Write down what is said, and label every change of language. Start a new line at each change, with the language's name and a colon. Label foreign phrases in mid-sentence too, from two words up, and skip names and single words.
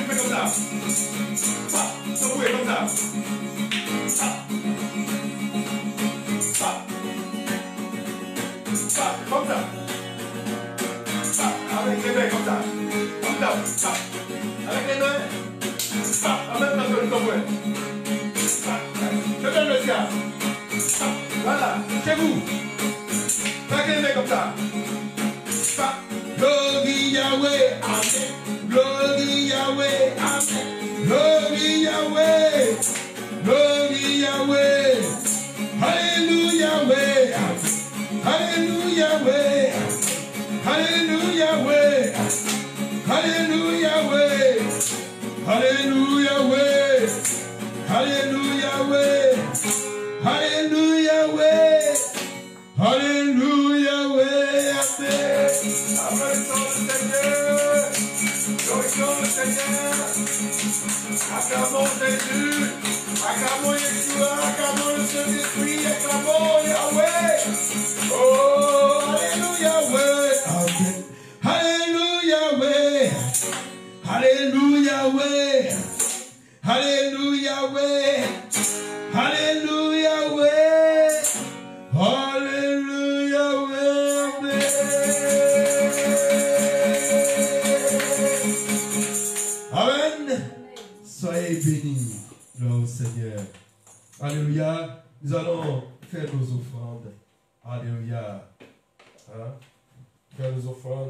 French: ça. Secouez comme ça. Comme ça. Avec les mains comme ça. Comme ça. Avec les mains. En même temps que le secouez. Je donne le sien. Voilà. Chez vous. Avec les mains comme ça.
English: Glory Yahweh, Amen. Glory Yahweh, Amen. Glory Yahweh, Glory Yahweh. Hallelujah, Yahweh. Hallelujah, Yahweh. Hallelujah, Yahweh. Hallelujah, Yahweh. Hallelujah, Yahweh. Hallelujah, Yahweh. Hallelujah, Yahweh. Hallelujah, Yahweh. Amen.
French: Acclamons Jésus, acclamons Yeshua, acclamons le Saint-Esprit, acclamons Yahweh. Oh, Alléluia, Yahweh.
English: Amen. Hallelujah, Yahweh. Hallelujah, Yahweh. Hallelujah, Yahweh. Hallelujah, Yahweh. Hallelujah, Yahweh. Amen.
French: Soyez bénis, gloire au Seigneur. Alléluia. Nous allons faire nos offrandes. Alléluia. Hein? Faire nos offrandes.